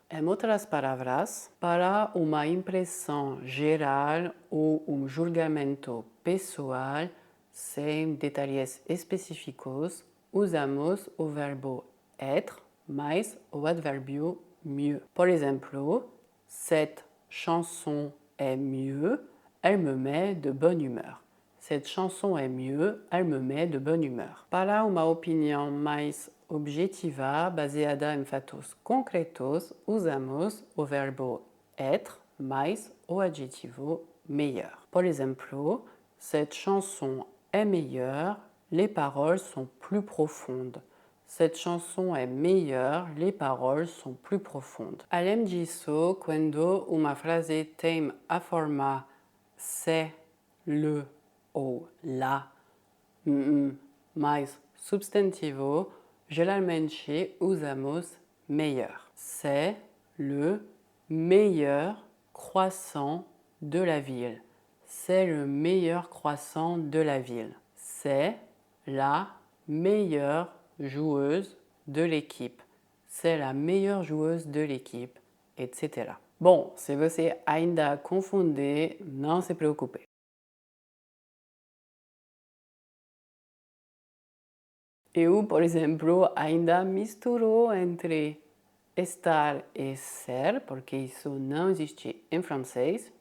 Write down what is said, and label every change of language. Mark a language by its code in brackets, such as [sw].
[pt] Em outras palavras, para uma impressão geral ou julgamento pessoal, sem detalhes específicos, usamos o verbo être mais o advérbio mieux. Por exemplo, [fr] cette chanson est mieux, elle me met de bonne humeur. Cette chanson est mieux, elle me met de bonne humeur. [pt] Para uma opinião mais objetiva, baseada em fatos concretos, usamos o verbo être mais o adjetivo meilleur. Por exemplo, [fr] cette chanson est meilleure, les paroles sont plus profondes. Cette chanson est meilleure, les paroles sont plus profondes. [pt] Além disso, quando uma frase tem a forma c'est, le ou la mais substantivo, geralmente usamos meilleur. [fr] C'est le meilleur croissant de la ville. C'est le meilleur croissant de la ville. C'est la meilleure joueuse de l'équipe. C'est la meilleure joueuse de l'équipe, etc. [pt] Bom, se você ainda confunde, não se preocupe. Eu, por exemplo, ainda misturo entre estar e ser, porque isso não existe em francês.